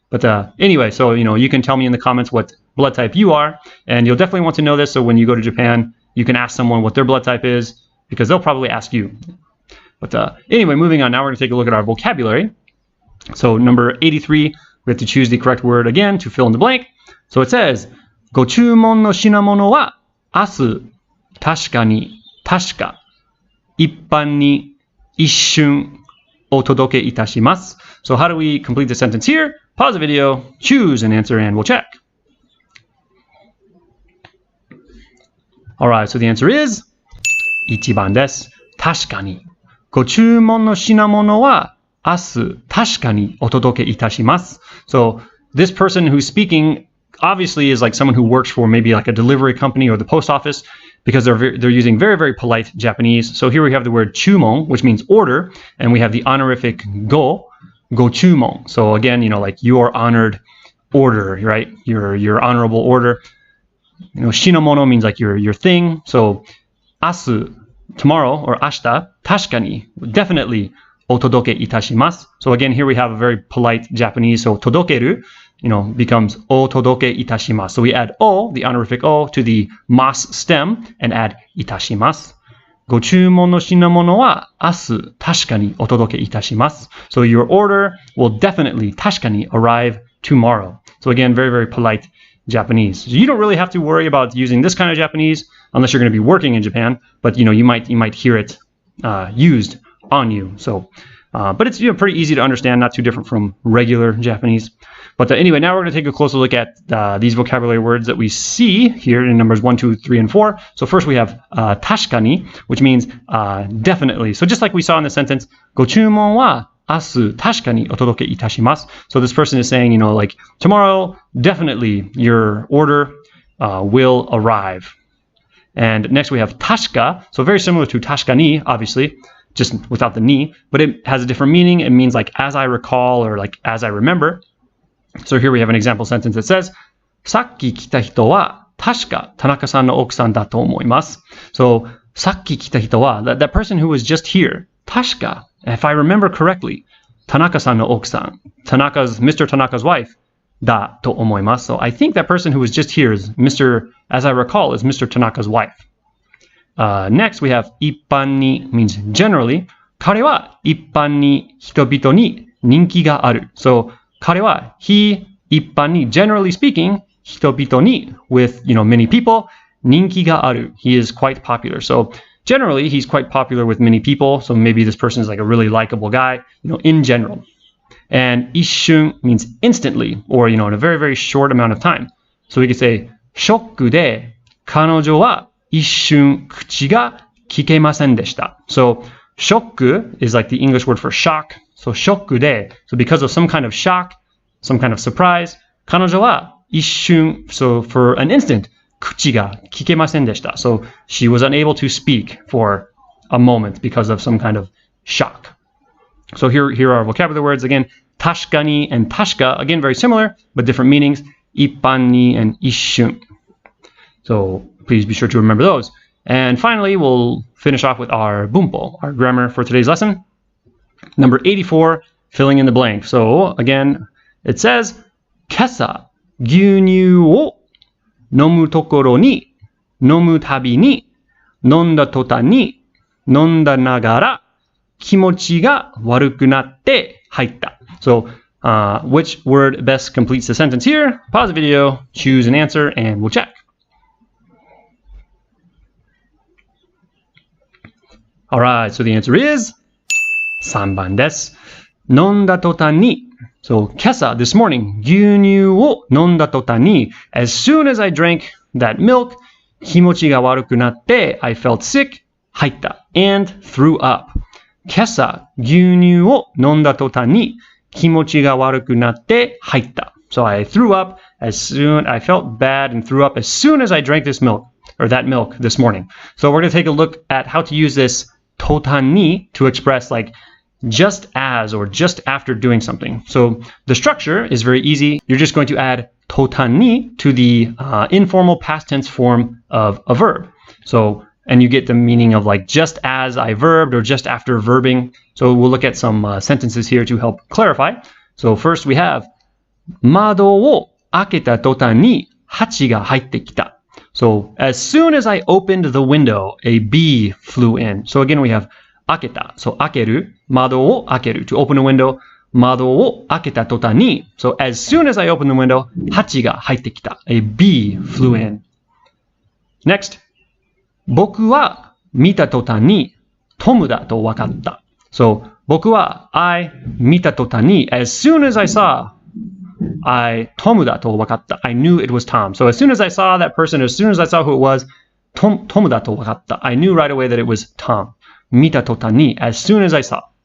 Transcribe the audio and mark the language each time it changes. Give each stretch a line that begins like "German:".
English: But anyway, so, you can tell me in the comments what blood type you are, and you'll definitely want to know this. So when you go to Japan, you can ask someone what their blood type is, because they'll probably ask you. But anyway, moving on, now we're going to take a look at our vocabulary. So number 83, we have to choose the correct word again to fill in the blank. So it says,
Japanese: ご注文の品物は明日、確かに、確か、一般に、一瞬、お届けいたします。
English: So how do we complete the sentence here? Pause the video, choose an answer, and we'll check. Alright, so the answer is
Japanese: 1番です。確かに。ご注文の品物は明日、確かにお届けいたします。
English: So this person who's speaking obviously is like someone who works for maybe like a delivery company or the post office because they're using very, very polite Japanese. So here we have the word chumon, which means order, and we have the honorific go chumon. So again, like your honored order, right? Your honorable order. Shinamono means like your thing. So asu, tomorrow, or ashita, tashikani, definitely, otodoke itashimasu. So again, here we have a very polite Japanese. So todokeru, becomes otodoke itashimasu. So we add o, the honorific o, to the mas stem and add itashimasu.
Japanese: ご注文の品物は明日確かにお届けいたします。
English: So your order will definitely
Japanese: 確かに
English: arrive tomorrow. So again, very, very polite Japanese. So you don't really have to worry about using this kind of Japanese unless you're going to be working in Japan, but you might hear it used on you. So, but it's pretty easy to understand, not too different from regular Japanese. But anyway, now we're going to take a closer look at these vocabulary words that we see here in numbers 1, 2, 3, and 4. So first we have tashikani, which means definitely. So just like we saw in the sentence,
Japanese: ご注文は明日確かにお届けいたします.
English: So this person is saying, like tomorrow, definitely your order will arrive. And next we have tashika. So very similar to tashikani, obviously, just without the ni, but it has a different meaning. It means like as I recall or like as I remember. So here we have an example sentence that says,
Japanese: さっき来た人は確か田中さんの奥さんだと思います.
English: So
Japanese: さっき来た人は
English: that person who was just here, 確か, if I remember correctly,
Japanese: 田中さんの奥さん,
English: Mr. Tanaka's wife,
Japanese: だと思います.
English: So I think that person who was just here is as I recall, is Mr. Tanaka's wife. Next we have 一般に means generally.
Japanese: 彼は一般に人々に人気がある.
English: So
Japanese: 彼は
English: he 一般に generally speaking
Japanese: 人々に
English: with many people
Japanese: 人気がある.
English: He is quite popular. So generally he's quite popular with many people. So maybe this person is like a really likable guy, in general. And 一瞬 means instantly or in a very, very short amount of time. So we could say
Japanese: ショックで彼女は一瞬口が利けませんでした.
English: So ショック is like the English word for shock. So
Japanese: ショックで
English: so because of some kind of shock, some kind of surprise,
Japanese: 彼女は一瞬
English: so for an instant
Japanese: 口が利けませんでした.
English: So she was unable to speak for a moment because of some kind of shock. So here are our vocabulary words again. 確かに and 確か again very similar but different meanings. 一般に and 一瞬. So please be sure to remember those. And finally, we'll finish off with our bunpo, our grammar for today's lesson. Number 84, filling in the blank. So again, it says,
Japanese: 今朝牛乳を飲むところに飲むたびに飲んだ途端に飲んだながら気持ちが悪くなって入った.
English: So, which word best completes the sentence here? Pause the video, choose an answer, and we'll check. Alright, so the answer is
Japanese: 3番です。飲んだ途端に
English: So,
Japanese: 今朝,
English: this morning,
Japanese: 牛乳を飲んだ途端に
English: as soon as I drank that milk,
Japanese: 気持ちが悪くなって
English: I felt sick,
Japanese: 入った
English: and threw up.
Japanese: 今朝、牛乳を飲んだ途端に気持ちが悪くなって入った.
English: So I threw up I felt bad and threw up as soon as I drank this milk, or that milk this morning. So we're going to take a look at how to use this 途端に to express like just as or just after doing something. So the structure is very easy. You're just going to add 途端に to the informal past tense form of a verb. So, and you get the meaning of like just as I verbed or just after verbing. So we'll look at some sentences here to help clarify. So first we have
Japanese: 窓を開けた途端にハチが入ってきた.
English: So as soon as I opened the window, a bee flew in. So again we have 開けた. So 開ける,
Japanese: 窓を開ける,
English: to open a window.
Japanese: 窓を開けたとたんに
English: So as soon as I opened the window,
Japanese: ハチが入ってきた
English: A bee flew in. Next.
Japanese: 僕は見たとたんにトムだと分かった
English: So
Japanese: 僕は
English: I
Japanese: 見たとたんに
English: As soon as I saw
Japanese: トムだと分かった
English: I knew it was Tom. So as soon as I saw that person, as soon as I saw who it was,
Japanese: トムだと分かった
English: I knew right away that it was Tom.
Japanese: 見たとたんに
English: As soon as I saw.